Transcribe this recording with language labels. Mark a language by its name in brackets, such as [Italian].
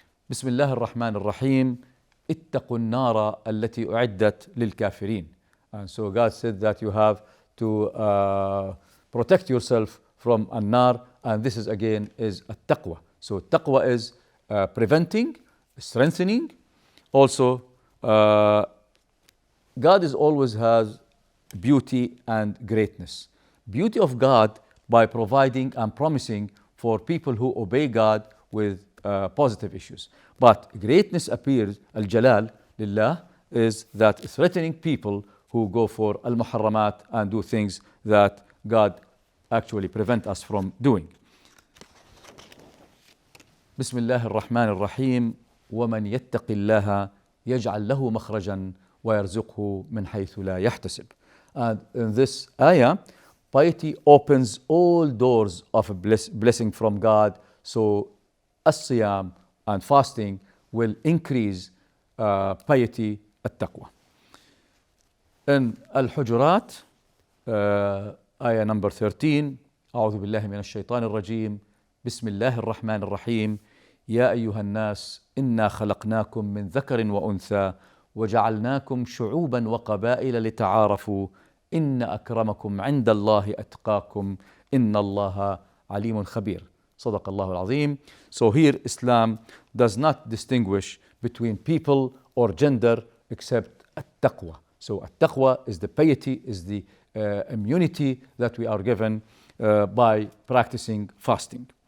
[Arabic] بسم الله الرحمن الرحيم اتقوا النار التي أعدت للكافرين. [English] And so God said that you have to protect yourself from an-nar, and this is again is at-taqwa. So taqwa is preventing, strengthening. Also, God is always has beauty and greatness. Beauty of God by providing and promising for people who obey God with positive issues. But greatness appears, [Arabic] al-jalal lillah, [English] is that threatening people who go for al-muharramat and do things that God actually prevent us from doing. [Arabic] بسم الله الرحمن الرحيم ومن يتق الله يجعل له مخرجا ويرزقه من حيث لا يحتسب. [English] And in this ayah, piety opens all doors of a blessing from God. So as-siyam and fasting will increase piety at-taqwa. In Al-Hujurat, ayah number 13, [Arabic] أعوذ بالله من الشيطان الرجيم بسم الله الرحمن الرحيم يا أيها الناس إنا خلقناكم من ذكر وأنثى وجعلناكم شعوبا وقبائل لتعارفوا إن أكرمكم عند الله أتقاكم إن الله عليم خبير. صدق الله العظيم. [English] So here Islam does not distinguish between people or gender except at-taqwa. So at-taqwa is the piety, is the immunity that we are given by practicing fasting.